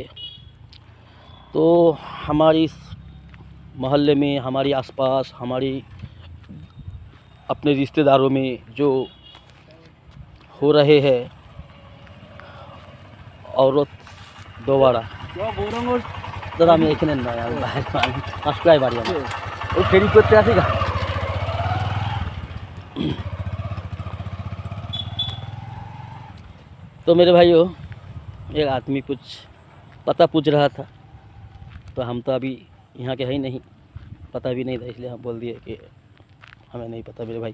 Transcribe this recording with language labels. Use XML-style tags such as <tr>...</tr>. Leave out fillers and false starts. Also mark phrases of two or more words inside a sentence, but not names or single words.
<ur>تو ہماری محلے میں، ہماری آس پاس، ہماری اپنے رشتہ داروں میں جو ہو رہے ہیں عورت دوبارہ</ur> <bn>দাদা আমি এখানে নয়, আমি বাইরে পাঁচটায় বাড়ি আমার ওই ফেরি করতে আসি গা।</bn> <ur>تو میرے بھائیو، ایک آدمی کچھ پتہ پوچھ رہا تھا، تو ہم تو ابھی یہاں کے ہیں نہیں، پتہ بھی نہیں تھا، اس لیے ہم بول دیے کہ ہمیں نہیں پتہ میرے بھائی۔</ur>